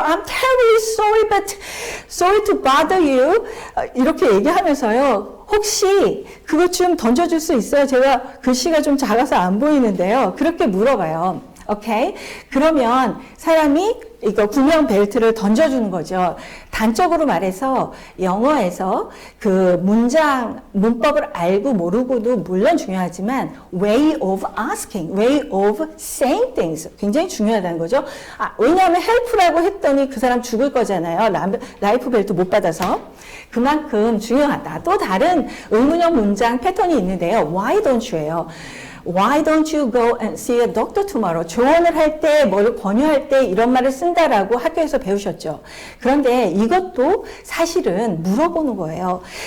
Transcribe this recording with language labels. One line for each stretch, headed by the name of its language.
English: I'm terribly sorry, but sorry to bother you.
Korean: 이렇게 얘기하면서요. 혹시 그것 좀 던져줄 수 있어요? 제가 글씨가 좀 작아서 안 보이는데요. 그렇게 물어봐요. 오케이? 그러면 사람이 이거 구명 벨트를 던져주는 거죠. 단적으로 말해서 영어에서 그 문법을 알고 모르고도 물론 중요하지만
English: way of asking, way of saying things
Korean: 굉장히 중요하다는 거죠. 왜냐하면 help라고 했더니 그 사람 죽을 거잖아요. 라이프 벨트 못 받아서. 그만큼 중요하다. 또 다른 의문형 문장 패턴이 있는데요.
English: Why don't you예요. Why don't you go and see a doctor tomorrow?
Korean: 조언을 할 때, 뭘 권유할 때 이런 말을 쓴다라고 학교에서 배우셨죠. 그런데 이것도 사실은 물어보는 거예요.